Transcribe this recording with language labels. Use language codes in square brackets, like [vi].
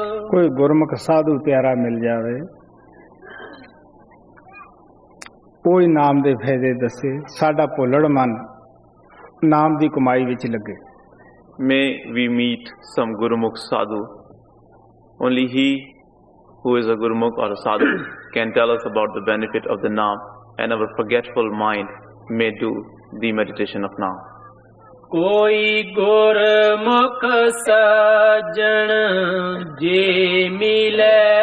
[pa] ਕੋਈ ਗੁਰਮੁਖ ਸਾਧੂ ਪਿਆਰਾ ਮਿਲ ਜਾਵੇ, ਕੋਈ ਨਾਮ ਦੇ ਫਾਇਦੇ ਦੱਸੇ, ਸਾਡਾ ਭੁੱਲੜ ਮਨ ਨਾਮ ਦੀ ਕਮਾਈ ਵਿੱਚ ਲੱਗੇ। [en] May we meet some Gurumukh sadhu. Only he who is a Gurumukh or a sadhu can tell us about the benefit of the Naam, and our forgetful mind may do the meditation of Naam. [pa] ਕੋਈ ਗੁਰਮੁਖ ਸੱਜਣ ਜੇ ਮਿਲੈ